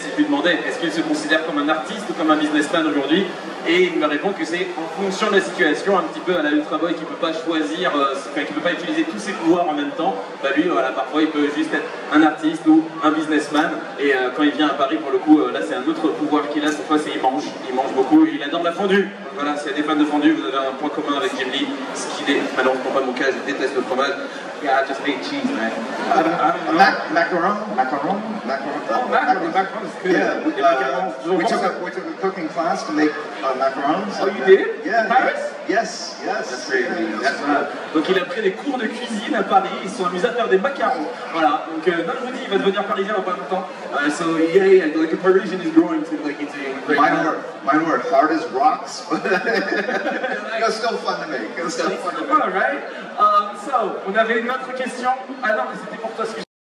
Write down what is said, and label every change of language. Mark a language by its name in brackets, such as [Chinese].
[French] Et je lui demandais est-ce qu'il se considère comme un artiste ou comme un businessman aujourd'hui, et il me répond que c'est en fonction de la situation, un petit peu à la Ultra Boy qui peut pas choisir, qui peut pas utiliser tous ses pouvoirs en même temps. Bah lui voilà, parfois il peut juste être un artiste ou un businessman, et quand il vient à Paris pour le coup là c'est un autre pouvoir qu'il a cette fois, c'est il mange beaucoup, il adore la fondue. Donc voilà, s'il y a des fans de fondue, vous avez un point commun avec Jim Lee, ce qui malheureusement pas mon cas, je déteste le fromage. [English] Yeah, I just hate cheese, man. I don't know. Macaron? Oh, macaron is good. Yeah, we took a cooking class to make macarons. Oh, you did? Yeah. In Paris? Yes. That's crazy. That's right. [French] Donc il a pris des cours de cuisine à Paris, ils se sont amusés à faire des macarons. Voilà, donc non, je vous dis, il va devenir parisien dans pas longtemps. [English] So yeah, like a Parisian is growing to like into great. Mine were hard as rocks, but it was still fun to make. It was still fun to make. All right. So, [French] on avait une autre question. Ah non, mais c'était pour toi.